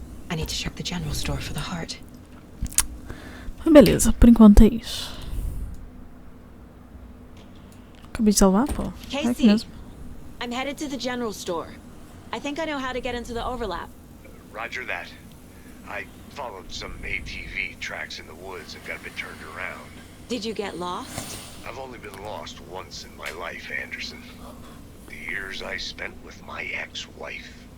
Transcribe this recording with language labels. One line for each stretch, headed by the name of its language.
English: I need to check the general store for the heart.
Portuguese: Beleza, por enquanto é isso. Acabei de salvar, pô. É aqui mesmo.
English: I'm headed to the general store. I think I know how to get into the overlap. Roger that. I followed some ATV tracks in the woods and got a bit turned around. Did you get lost? I've only been lost once in my life, Anderson. The years I spent with my ex-wife.